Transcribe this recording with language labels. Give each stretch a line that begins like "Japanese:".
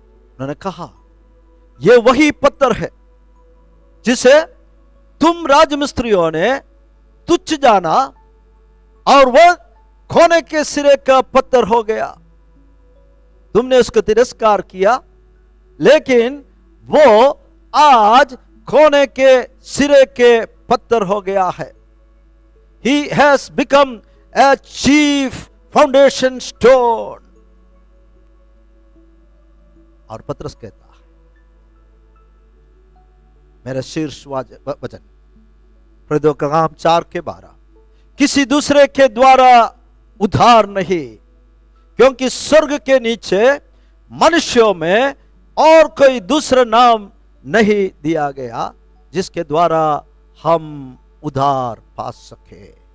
Hindi: उन्होंने कहा, यह वही पत्थर है जिसे तुम राजमिस्त्रियों ने तुच्छ जाना और वह खोने के सिरे का पत्थर हो गया। तुमने उसका तिरस्कार किया लेकिन वो आज कोने के सिरे के पत्थर हो गया है।
English: He has become a chief foundation stone।
Hindi: और पतरस कहता है, मेरा शीर्ष वचन प्रेरितों का काम 4:12, किसी दूसरे के द्वारा उद्धार नहीं, क्योंकि स्वर्ग के नीचे मनुष्यों में और कोई दूसरा नाम नहीं दिया गया जिसके द्वारा हम उद्धार पा सके।